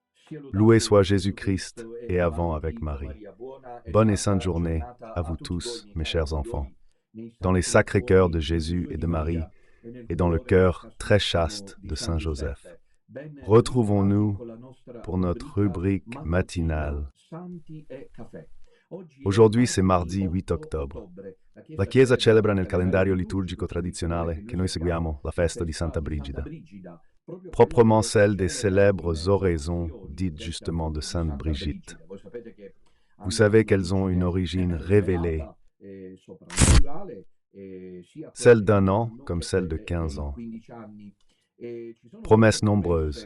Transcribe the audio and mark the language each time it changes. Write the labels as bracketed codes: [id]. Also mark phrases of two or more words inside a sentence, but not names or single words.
[fr] Loué soit Jésus-Christ et avant avec Marie. Bonne et sainte journée à vous tous, mes chers enfants. Dans les sacrés cœurs de Jésus et de Marie, et dans le cœur très chaste de Saint Joseph. Retrouvons-nous pour notre rubrique matinale. Aujourd'hui c'est mardi 8 ottobre. [it] La Chiesa celebra nel calendario liturgico tradizionale che noi seguiamo la festa di Santa Brigida, [fr] proprement celle des célèbres oraisons dites justement de Sainte Brigitte. Vous savez qu'elles ont une origine révélée, celle d'un an comme celle de 15 ans. Promesses nombreuses.